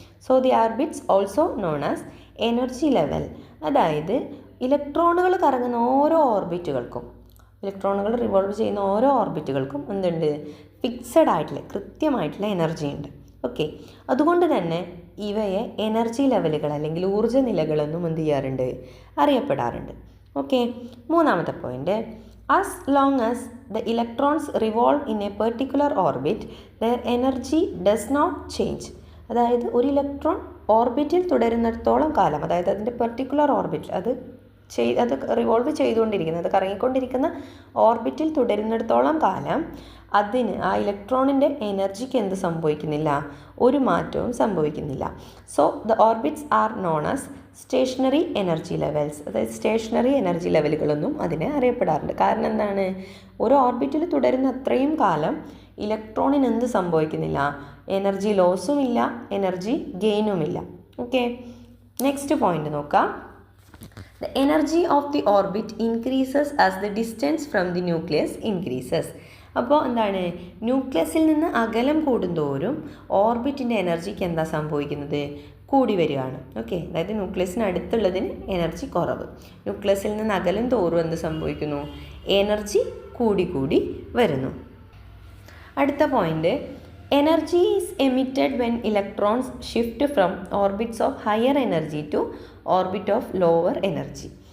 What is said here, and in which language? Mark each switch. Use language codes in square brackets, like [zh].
[en] So the orbits also known as energy level. [ml] അതായത് ഇലക്ട്രോണുകൾ കറങ്ങുന്ന ഓരോ ഓർബിറ്റുകൾക്കും, ഇലക്ട്രോണുകൾ റിവോൾവ് ചെയ്യുന്ന ഓരോ ഓർബിറ്റുകൾക്കും എന്തുണ്ട്? ഫിക്സഡ് ആയിട്ടുള്ള, കൃത്യമായിട്ടുള്ള എനർജി ഉണ്ട്. ഓക്കെ, അതുകൊണ്ട് തന്നെ ഇവയെ എനർജി ലെവലുകൾ അല്ലെങ്കിൽ ഊർജ്ജ നിലകളെന്നും എന്ത് ചെയ്യാറുണ്ട്? അറിയപ്പെടാറുണ്ട്. ഓക്കെ, മൂന്നാമത്തെ point, [en] as long as the electrons revolve in a particular orbit their energy does not change. [ml] അതായത് ഒരു ഇലക്ട്രോൺ ഓർബിറ്റിൽ തുടരുന്നിടത്തോളം കാലം, അതായത് അതിൻ്റെ പെർട്ടിക്കുലർ ഓർബിറ്റ്, അത് റിവോൾവ് ചെയ്തുകൊണ്ടിരിക്കുന്നത്, അത് കറങ്ങിക്കൊണ്ടിരിക്കുന്ന ഓർബിറ്റിൽ തുടരുന്നിടത്തോളം കാലം അതിന്, ആ ഇലക്ട്രോണിൻ്റെ എനർജിക്ക് എന്ത് സംഭവിക്കുന്നില്ല? ഒരു മാറ്റവും സംഭവിക്കുന്നില്ല. [en] So the orbits are known as stationary energy levels. [ml] അതായത് സ്റ്റേഷനറി എനർജി ലെവലുകളൊന്നും അതിനെ അറിയപ്പെടാറുണ്ട്. കാരണം എന്താണ്? ഒരു ഓർബിറ്റിൽ തുടരുന്ന അത്രയും കാലം ഇലക്ട്രോണിന് എന്ത് സംഭവിക്കുന്നില്ല? എനർജി ലോസും ഇല്ല, എനർജി ഗെയിനും ഇല്ല. ഓക്കെ, നെക്സ്റ്റ് പോയിന്റ് നോക്കാം. [en] The energy of the orbit increases as the distance from the nucleus increases. [ml] അപ്പോൾ എന്താണ്? ന്യൂക്ലിയസിൽ നിന്ന് അകലം കൂടുന്തോറും ഓർബിറ്റിൻ്റെ എനർജിക്ക് എന്താ സംഭവിക്കുന്നത്? കൂടി വരികയാണ്. ഓക്കെ, അതായത് ന്യൂക്ലിയസിന് അടുത്തുള്ളതിന് എനർജി കുറവ്, ന്യൂക്ലിയസിൽ നിന്ന് അകലം തോറും എന്ത് സംഭവിക്കുന്നു? എനർജി കൂടി കൂടി വരുന്നു. അടുത്ത point, [en] Energy is emitted when electrons shift from orbits of higher energy to orbit of lower energy.